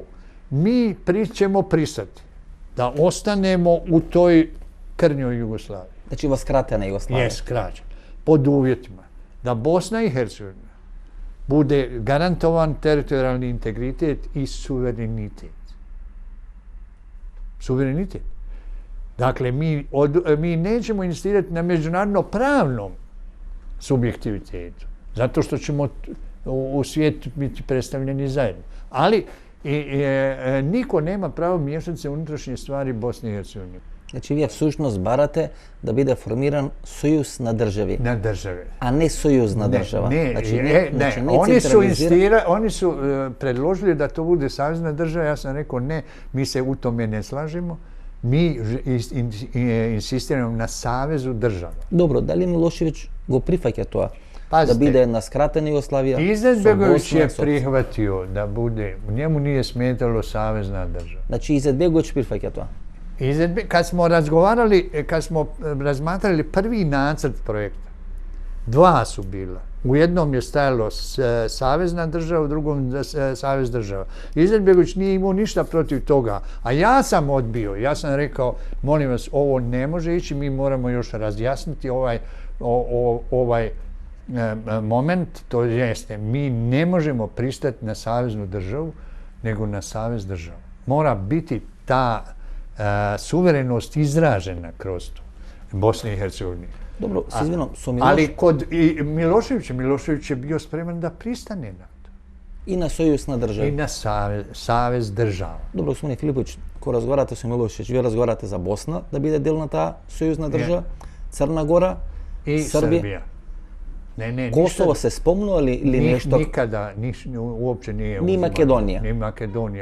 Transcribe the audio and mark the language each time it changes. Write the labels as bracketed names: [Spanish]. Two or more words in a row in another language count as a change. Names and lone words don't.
[Bosnian] Mi ćemo pristati da ostanemo u toj krnjoj Jugoslaviji. [Macedonian] Значи во скратена Југославија. [Bosnian] Jes, krađa. Pod uvjetima da Bosna i Hercegovina bude garantovan teritorijalni integritet i suverenitet. Suverenitet. Dakle, mi nećemo insistirati na međunarodno pravnom subjektivitetu, zato što ćemo u svijetu biti predstavljeni zajedno. Ali niko nema pravo miješati se u unutrašnje stvari Bosne i Hercegovine. [Macedonian] Значи вие всушност барате да биде формиран сојуз на држави, [Bosnian] Na države. [Macedonian] а не сојуз на држава. [Bosnian] Ne, [Macedonian] Значи [Bosnian] ne. Oni su predložili da to bude savezna država, ja sam rekao ne, mi se u tome ne slažemo, mi insistiramo na savezu država. [Macedonian] Добро, дали Милошевиќ го прифаќа тоа? Пазите. Да биде една скратена Југославија? [Bosnian] Izetbegović je [Macedonian] со [Bosnian] prihvatio da bude, njemu nije smetalo savezna država. [Macedonian] Значи Изетбеговиќ прифаќа тоа. [Bosnian] Kad smo razmatrali prvi nacrt projekta, dva su bila. U jednom je stajalo savezna država, u drugom savez država. Izetbegović nije imao ništa protiv toga, a ja sam odbio. Ja sam rekao, molim vas, ovo ne može ići, mi moramo još razjasniti ovaj moment, to jeste, mi ne možemo pristati na saveznu državu, nego na savez država. Mora biti ta suverenost izražena kroz to Bosne i Hercegovine. [Macedonian] Добро, се извинам, со [Bosnian] Ali [Macedonian] Милош [Bosnian] kod Milošević je bio spreman da pristane na to. [Macedonian] и на сојуз на [Bosnian] I [Macedonian] држави. [Bosnian] na savez država. [Macedonian] Добро, господине Филиповиќ, кога разговарате со Милошевиќ, вие разговарате за Босна да биде дел на таа сојузна држава, Црна Гора, [Bosnian] I Srbija. Srbija. Ne, [Macedonian] Косово се спомнува или нешто? [Bosnian] Nikada, uopće nije Ni uzimano. Makedonija. Ni Makedonija.